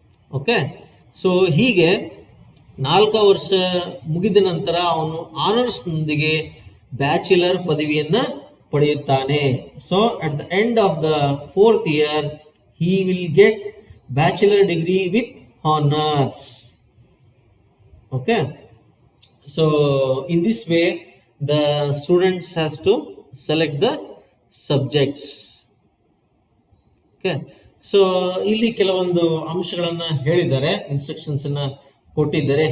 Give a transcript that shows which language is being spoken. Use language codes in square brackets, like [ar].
[kn] Okay, so ಹೀಗೆ 4 ವರ್ಷ ಮುಗಿದ ನಂತರ ಅವನು ಆನರ್ಸ್ ನೊಂದಿಗೆ ಬ್ಯಾಚುಲರ್ ಪದವಿಯನ್ನ ಪಡೆಯುತ್ತಾನೆ. [en] So at the end of the 4th year he will get bachelor degree with honors. Okay, so in this way the students has to select the subjects. [kn] Okay, so ಇಲ್ಲಿ ಕೆಲವೊಂದು ಅಂಶಗಳನ್ನ ಹೇಳಿದ್ದಾರೆ, instructions ಅನ್ನ ಕೊಟ್ಟಿದ್ದಾರೆ.